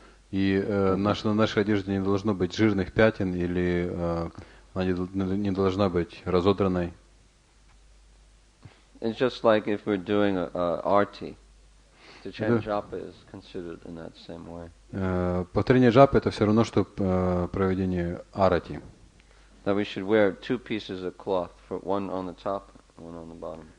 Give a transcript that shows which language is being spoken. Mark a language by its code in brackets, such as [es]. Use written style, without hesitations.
[ru] И на нашей одежде не должно быть жирных пятен или она не должна быть разодранной. [en] It's just like if we're doing a arti. To chant japa is considered in that same way. [ru] Повторение джапы это все равно, что проведение арати. [en] That we should wear two pieces of cloth, one on the top and one on the bottom.